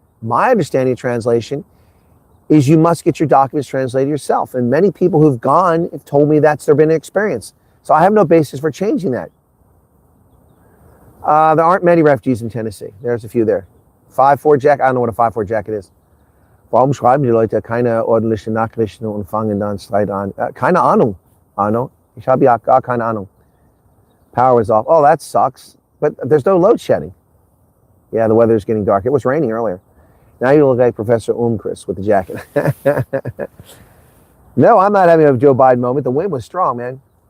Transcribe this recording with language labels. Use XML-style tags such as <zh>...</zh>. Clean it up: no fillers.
<en>My understanding of translation is you must get your documents translated yourself. And many people who've gone have told me that's their been experience. So I have no basis for changing that. There aren't many refugees in Tennessee. There's a few there. 5-4 jacket. I don't know what a 5-4 jacket is.</en> <de>Warum schreiben die Leute keine ordentliche Nachrichten und fangen dann Streit an? Keine Ahnung, Arno. Ich habe ja gar keine Ahnung.</de> <en>Power was off. Oh, that sucks. But there's no load shedding. Yeah, the weather's getting dark. It was raining earlier. Now you look like Professor Chris with the jacket. No, I'm not having a Joe Biden moment. The wind was strong, man.</en>